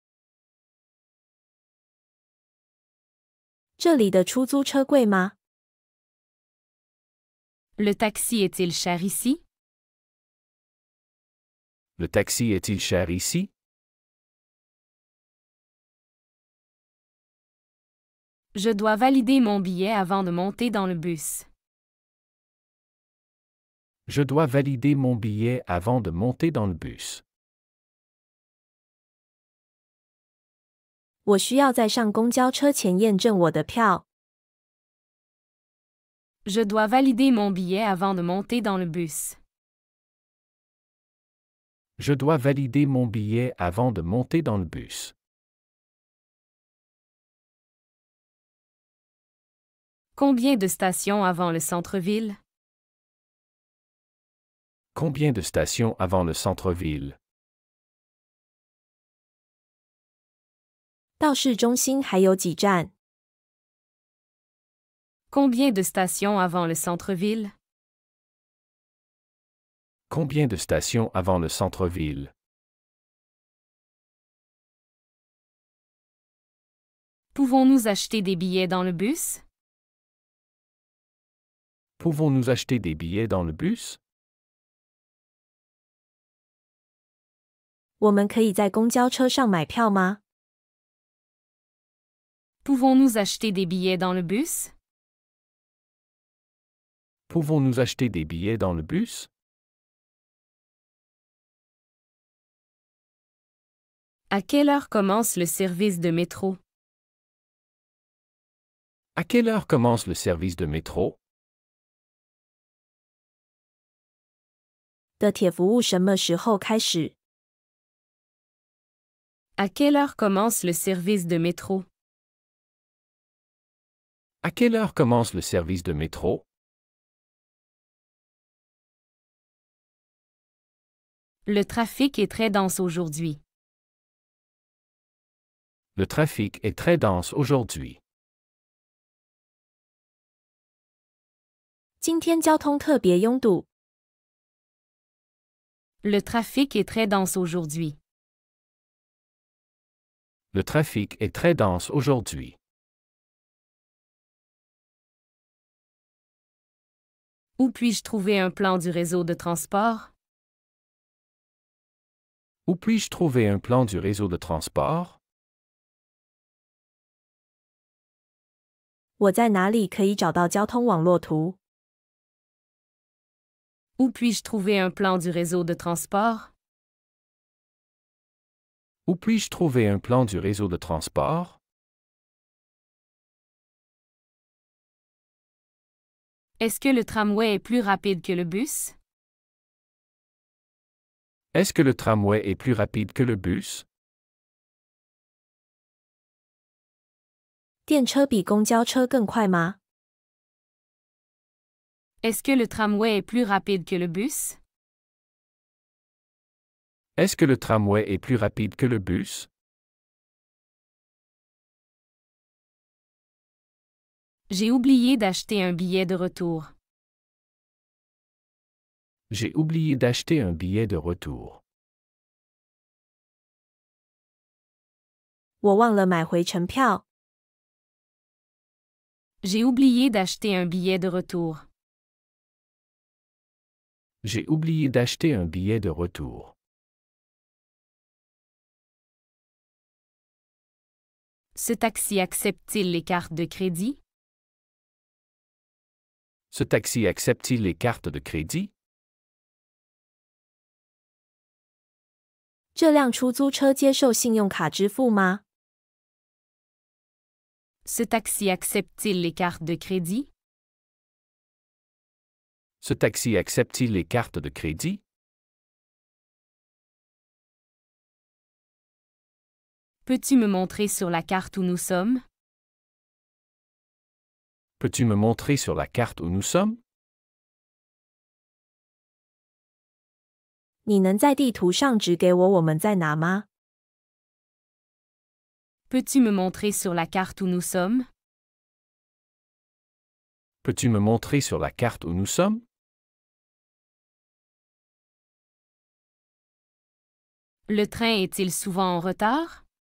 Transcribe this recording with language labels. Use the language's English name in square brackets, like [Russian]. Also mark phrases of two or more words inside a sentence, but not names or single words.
[Chinese] 这里的出租车贵吗？ [French] Le taxi est-il cher ici? Le taxi est-il cher ici? Je dois valider mon billet avant de monter dans le bus. Je dois valider mon billet avant de monter dans le bus. [Chinese] 我需要在上公交车前验证我的票。 [French] Je dois valider mon billet avant de monter dans le bus. Je dois valider mon billet avant de monter dans le bus. Combien de stations avant le centre-ville? Combien de stations avant le centre-ville? [Chinese] 到市中心还有几站？ [French] Combien de stations avant le centre-ville? Combien de stations avant le centre-ville? Pouvons-nous acheter des billets dans le bus? Pouvons-nous acheter des billets dans le bus? [Chinese] 我们可以在公交车上买票吗？ [French] Pouvons-nous acheter des billets dans le bus? Pouvons-nous acheter des billets dans le bus? À quelle heure commence le service de métro? À quelle heure commence le service de métro? [Chinese] 的铁服务什么时候开始？ [French] À quelle heure commence le service de métro? À quelle heure commence le service de métro? Le trafic est très dense aujourd'hui. Le trafic est très dense aujourd'hui. [Chinese] 今天交通特别拥堵。 [French] Le trafic est très dense aujourd'hui. Le trafic est très dense aujourd'hui. Où puis-je trouver un plan du réseau de transport? Où puis-je trouver un plan du réseau de transport? [Chinese] 我在哪里可以找到交通网络图？ [French] Où puis-je trouver un plan du réseau de transport? Où puis-je trouver un plan du réseau de transport? Est-ce que le tramway est plus rapide que le bus? Est-ce que le tramway est plus rapide que le bus? [Chinese] 电车比公交车更快吗？ [French] Est-ce que le tramway est plus rapide que le bus? Est-ce que le tramway est plus rapide que le bus? J'ai oublié d'acheter un billet de retour. J'ai oublié d'acheter un billet de retour. [Chinese] 我忘了买回程票。 [French] J'ai oublié d'acheter un billet de retour. J'ai oublié d'acheter un billet de retour. Ce taxi accepte-t-il les cartes de crédit? Ce taxi accepte-t-il les cartes de crédit? [Chinese] 这辆出租车接受信用卡支付吗？ [French] Ce taxi accepte-t-il les cartes de crédit? Ce taxi accepte-t-il les cartes de crédit? Peux-tu me montrer sur la carte où nous sommes? Peux-tu me montrer sur la carte où nous sommes? [Chinese] 你能在地图上指给我们在哪吗？ [French] Peux-tu me montrer sur la carte où nous sommes? Peux-tu me montrer sur la carte où nous sommes? Le train est-il souvent en retard?